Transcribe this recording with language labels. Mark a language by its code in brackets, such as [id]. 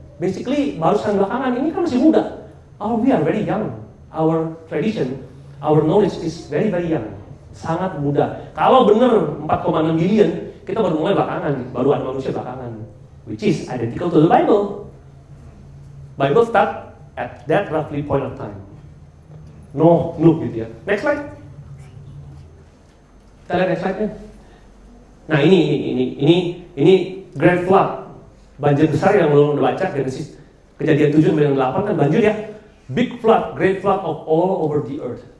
[id] Basically, barusan belakangan ini kan masih muda. [en] We are very young. Our tradition, our knowledge is very very young. [id] Sangat muda. Kalau bener 4,6 billion, kita baru mulai belakangan, baru ada manusia belakangan. [en] Which is identical to the Bible. Bible start at that roughly point of time. No, gitu ya. Next slide. [id] Kita lihat next slide-nya. Nah ini Great Flood. Banjir besar yang belum udah baca dari Kejadian 7 sampai 8 kan banjir ya. [en] Big flood, great flood of all over the earth.